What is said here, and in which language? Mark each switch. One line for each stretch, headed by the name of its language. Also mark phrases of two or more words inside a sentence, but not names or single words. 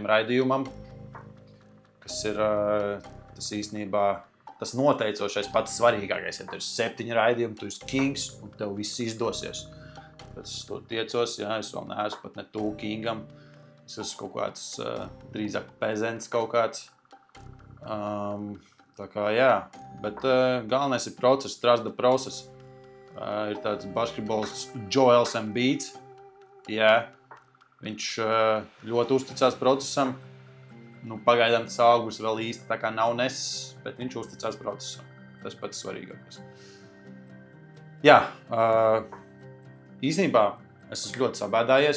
Latvian: raidījumam, kas ir tas īstenībā tas noteicošais pats svarīgākais. Ja tev ir 7 raidījumi, tu esi kings un tev viss izdosies. Pēc es to tiecos, jā, es vēl neesmu pat ne tuvu kingam. Es esmu kaut kāds drīzāk pezents kaut kāds. Tā kā jā, bet galvenais ir process,
English: trust the process.
Latvian: Ir tāds basketbolists Joels Embiids. Jā, viņš ļoti uzticās procesam. Nu, pagaidām tas augurs vēl īsti tā kā nav nesis, bet viņš uzticās procesam. Tas pats svarīgākais. Jā, īstenībā es esmu ļoti sabēdājies.